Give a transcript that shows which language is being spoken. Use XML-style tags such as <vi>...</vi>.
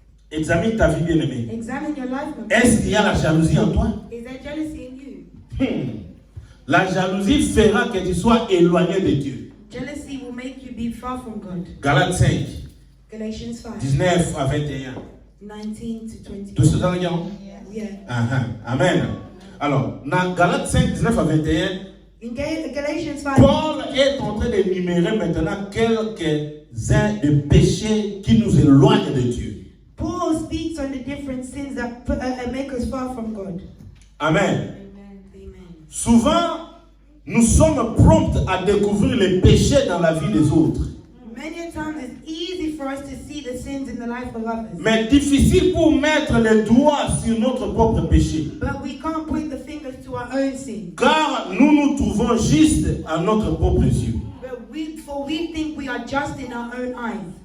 <fr>Examine ta vie, bien-aimée. Est-ce qu'il y a la jalousie en toi?</fr> <en>Is there jealousy in you?</en> <fr>La jalousie fera que tu sois éloigné de Dieu.</fr> <en>Jealousy will make you be far from God.</en> <fr>Galates 5.</fr> <en>Galatians 5.</en> <fr>19 à 21.</fr> <en>19 to 20.</en> <fr>Tout ce temps, yeah. Amen. Alors, dans Galates 5, 19 à 21,</fr> <en>in Galatians 5,</en> <fr>Paul est en train d'énumérer maintenant quelques-uns des péchés qui nous éloignent de Dieu.</fr> <en>Paul speaks on the different sins that make us far from God. Amen.</en> <fr>Souvent, nous sommes prompts à découvrir les péchés dans la vie des autres.</fr> <en>Many times it's easy for us to see the sins in the life of others.</en> <fr>Mais difficile pour mettre le doigt sur notre propre péché.</fr> <en>But we can't point the fingers to our own sin.</en> <fr>Car nous nous trouvons justes à notre propre yeux.</fr> <en>But we think we are just in our own eyes.</en>